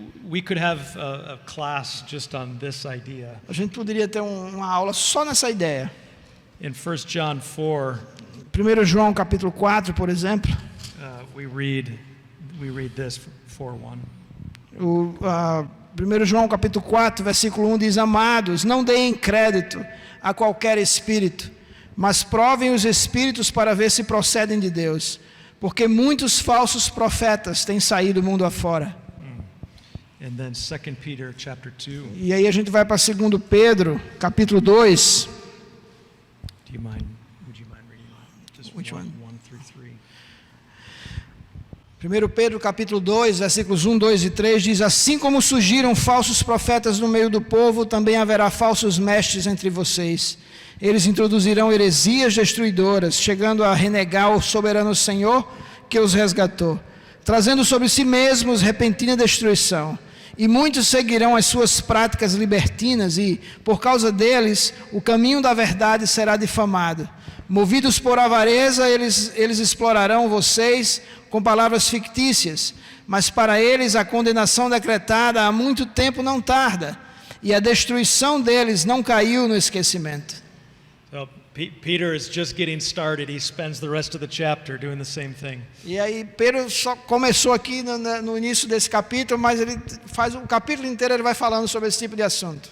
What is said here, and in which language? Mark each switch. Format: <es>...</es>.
<en>We could have a class just on this idea.</en> <pt>A gente poderia ter uma aula só nessa ideia.</pt> <en>In 1 John 4,</en> <pt>1 João capítulo 4, por exemplo,</pt> <en>we read this, 4:1.</en> <pt>1 João capítulo 4, versículo 1 diz, amados, não deem crédito a qualquer espírito, mas provem os espíritos para ver se procedem de Deus, porque muitos falsos profetas têm saído mundo afora.</pt> <en>And then 2 Peter chapter 2.</en> <pt>E aí a gente vai para 2 Pedro, capítulo 2.</pt> <en>Would you mind reading just Which one? 1 through 3?</en> <pt>1 Pedro capítulo 2, versículos 1, 2 e 3 diz, assim como surgiram falsos profetas no meio do povo, também haverá falsos mestres entre vocês. Eles introduzirão heresias destruidoras, chegando a renegar o soberano Senhor que os resgatou, trazendo sobre si mesmos repentina destruição. E muitos seguirão as suas práticas libertinas e, por causa deles, o caminho da verdade será difamado. Movidos por avareza, eles explorarão vocês com palavras fictícias, mas para eles a condenação decretada há muito tempo não tarda, e a destruição deles não caiu no esquecimento.</pt> <en>So Peter is just getting started. He spends the rest of the chapter doing the same thing.</en> <pt>E aí Pedro só começou aqui no início desse capítulo, mas ele faz o capítulo inteiro, ele vai falando sobre esse tipo de assunto.</pt>